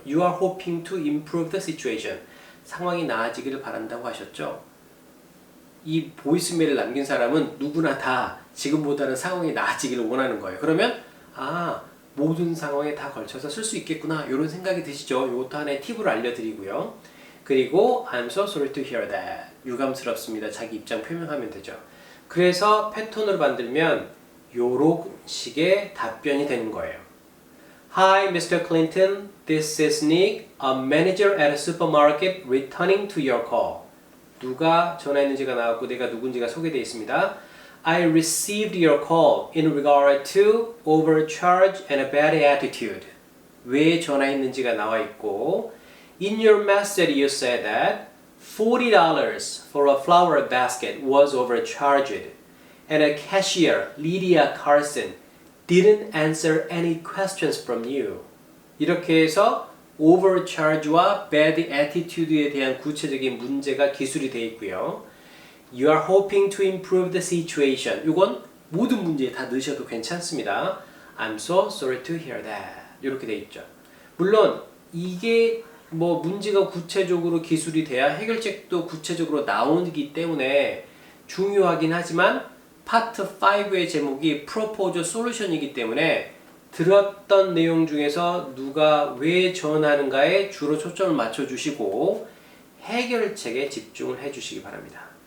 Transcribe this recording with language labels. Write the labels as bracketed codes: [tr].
[en] You are hoping to improve the situation. [ko] 상황이 나아지기를 바란다고 하셨죠? 이 보이스메일을 남긴 사람은 누구나 다 지금보다는 상황이 나아지기를 원하는 거예요. 그러면 모든 상황에 다 걸쳐서 쓸 수 있겠구나 이런 생각이 드시죠? 이것도 하나의 팁으로 알려드리고요. 그리고 [en] I'm so sorry to hear that. [ko] 유감스럽습니다. 자기 입장 표명하면 되죠. 그래서 패턴으로 만들면 요런 식의 답변이 되는 거예요. [en] Hi, Mr. Clinton. This is Nick, a manager at a supermarket returning to your call. [ko] 누가 전화했는지가 나왔고 내가 누군지가 소개되어 있습니다. [en] I received your call in regard to overcharge and a bad attitude. [ko] 왜 전화했는지가 나와 있고, [en] In your message you said that $40 for a flower basket was overcharged and a cashier, Lydia Carson, didn't answer any questions from you. [ko] 이렇게 해서 overcharge와 bad attitude에 대한 구체적인 문제가 기술이 되어 있고요. [en] You are hoping to improve the situation. [ko] 이건 모든 문제에 다 넣으셔도 괜찮습니다. [en] I'm so sorry to hear that. [ko] 이렇게 되어 있죠. 물론 이게 뭐 문제가 구체적으로 기술이 돼야 해결책도 구체적으로 나오기 때문에 중요하긴 하지만 파트 5의 제목이 Proposal Solution이기 때문에 들었던 내용 중에서 누가 왜 전하는가에 주로 초점을 맞춰주시고 해결책에 집중을 해주시기 바랍니다.